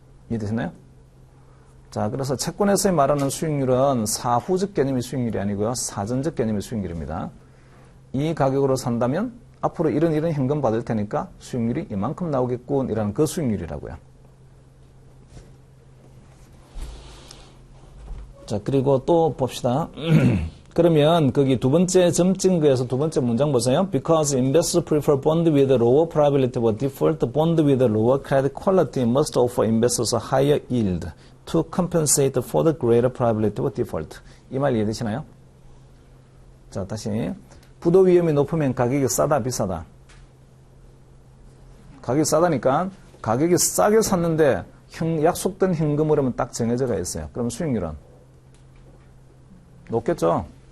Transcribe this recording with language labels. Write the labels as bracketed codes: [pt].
[ko] 이해되시나요? 자, 그래서 채권에서 말하는 수익률은 사후적 개념의 수익률이 아니고요. 사전적 개념의 수익률입니다. 이 가격으로 산다면 앞으로 이런 현금 받을 테니까 수익률이 이만큼 나오겠군 이라는 그 수익률이라고요. 자, 그리고 또 봅시다. 그러면 거기 두 번째 점 찍은 거에서 두 번째 문장 보세요. [en] Because investors prefer bond with a lower probability of default, bond with a lower credit quality must offer investors a higher yield to compensate for the greater probability of default. [ko] 이 말 이해되시나요? 자, 다시. 부도 위험이 높으면 가격이 싸다, 비싸다? 가격이 싸다니까 가격이 싸게 샀는데 약속된 현금으로는 딱 정해져가 있어요. 그럼 수익률은? 높겠죠?